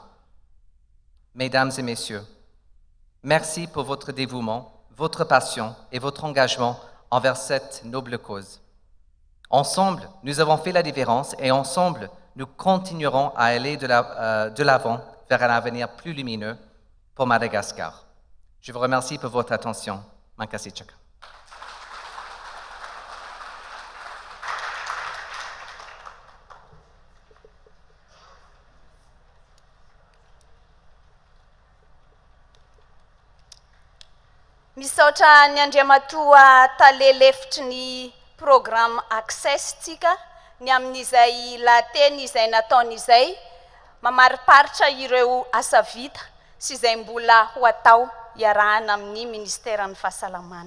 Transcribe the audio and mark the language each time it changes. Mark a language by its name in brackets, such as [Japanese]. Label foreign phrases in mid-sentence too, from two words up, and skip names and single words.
[French] Mesdames et messieurs, merci pour votre dévouement, votre passion et votre engagement envers cette noble cause. Ensemble, nous avons fait la différence et ensemble, nous continuerons à aller de l'avant vers un avenir plus lumineux pour Madagascar. Je vous remercie pour votre attention. [Malagasy] Mankasichaka. Misaotra ny Andriamatoa talelefitry ny programme Access tsika ny amin'izay lateny izay nataon'izay mamariparitra ireo asa vita sy izay mbola ho atao iarahana amin'ny ministeran'ny fahasalamana.